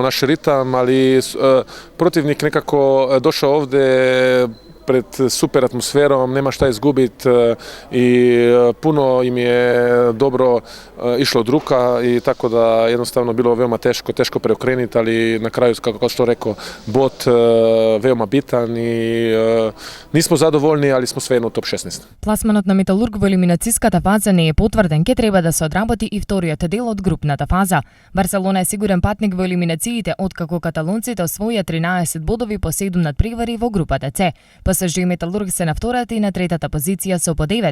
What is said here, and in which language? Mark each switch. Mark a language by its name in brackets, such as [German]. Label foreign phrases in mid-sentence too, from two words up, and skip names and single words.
[Serbian] naš ritam, ali protivnik nekako došao ovde pred super atmosferom, nema šta izgubiti i puno im je dobro išlo od ruka i tako da jednostavno bilo veoma teško preokrenuti, ali na kraju, kako što rekao, bod veoma bitan i nismo zadovoljni, ali smo svejedno u top 16. [Macedonian] Пласманот на Металург во елиминацијската фаза не е потврден, ке треба да се одработи и вториот дел од групната фаза. Барселона е сигурен патник во елиминациите, откако каталонците освоија 13 бодови по 7 надпревари во групата С. ПСЖ и Металург се на втората и на третата позиција со по 9.